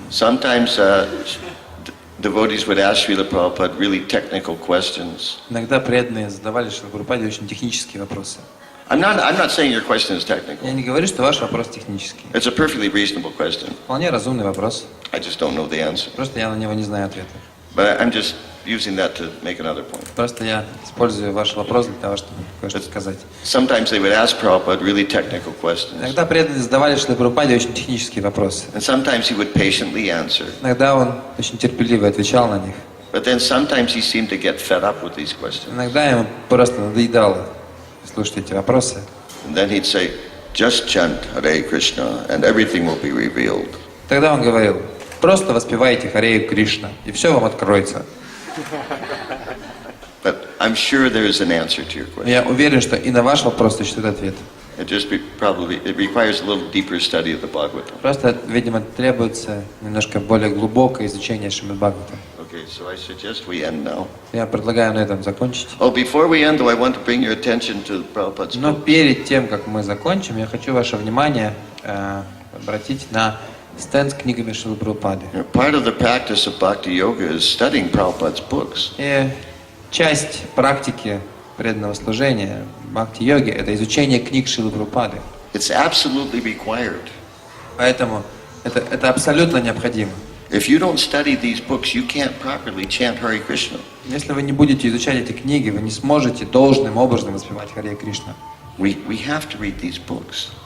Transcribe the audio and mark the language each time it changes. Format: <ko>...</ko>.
<en>Sometimes devotees would ask Srila Prabhupada really technical questions.</en> <ru>иногда преданные задавали Шрила Прабхупаде очень технические вопросы.</ru> <en>I'm not saying your question is technical.</en> <ru>Я не говорю, что ваш вопрос технический.</ru> <en>It's a perfectly reasonable question.</en> <ru>Вполне разумный вопрос.</ru> <en>I just don't know the answer.</en> <ru>Просто я на него не знаю ответа.</ru> <en>But I'm just using that to make another point.</en> <ru>Просто я использую ваш вопрос для того, чтобы кое-что сказать.</ru> <en>Sometimes they would ask Prabhupada really technical questions.</en> <ru>Иногда преданные задавали Шриле Прабхупаде очень технические вопросы.</ru> <en>And sometimes he would patiently answer.</en> <ru>Иногда он очень терпеливо отвечал на них.</ru> <en>But then sometimes he seemed to get fed up with these questions.</en> <ru>Иногда ему просто надоедало слушать эти вопросы.</ru> <en>And then he'd say, just chant Hare Krishna and everything will be revealed.</en> <ru>Тогда он говорил, просто воспевайте Харе Кришна, и все вам откроется.</ru> <en>But I'm sure there is an answer to your question.</en> <ru>Я уверен, что и на ваш вопрос существует ответ.</ru> <en>It requires a little deeper study of the Bhagavatam.</en> <ru>Просто, видимо, требуется немножко более глубокое изучение Шримад Бхагаватам.</ru> <en>Okay, so I suggest we end now.</en> <ru>Я предлагаю на этом закончить.</ru> <en>Oh, before we end, though, I want to bring your attention to Prabhupada's</en> <ru>Но</ru> <en>book.</en> <ru>перед тем, как мы закончим, я хочу ваше внимание обратить на стенд с книгами Шрилы Прабхупады.</ru> <en>You know, part of the practice of Bhakti Yoga is studying Prabhupada's books.</en> <ru>И часть практики преданного служения Бхакти-йоги — это изучение книг Шрилы Прабхупады.</ru> <en>It's absolutely required.</en> <ru>Поэтому это абсолютно необходимо.</ru> <en>If you don't study these books, you can't properly chant Hare Krishna.</en> <ru>Если вы не будете изучать эти книги, вы не сможете должным образом воспевать Харе Кришна.</ru> <en>We have to read these books.</en>